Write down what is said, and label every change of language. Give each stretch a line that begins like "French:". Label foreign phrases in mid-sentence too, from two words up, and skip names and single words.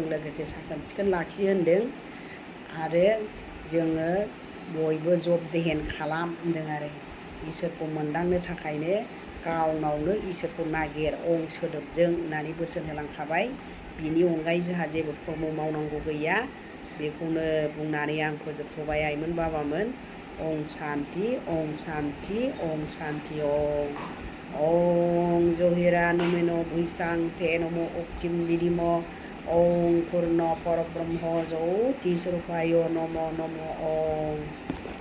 Bodo: लोगोसे साखोन सिखोन लाखि होनदों आरो जोङो बयबो जब देहेन खालाम होनदों आरो इसोरखौ मोनदांनो थाखायनो गावनावनो इसोरखौ नागिर अं सोदोबजों होननानै बोसोन होलांखाबाय बिनि अनगायै जोंहा जेबो कर्म मावनांगौ गैया बेखौनो बुंनानै आं फोजोबथ'बाय आइमोन बाबामोन
Sanskrit: ओं शान्ति ओं शान्ति ओं शान्ति ओं जहिरा नमेनो भुइस्तां ते नमो अक्तिम विधिम ओं पूर्ण परब्रह्म ज्योतिस्वरूपाय नमो ओं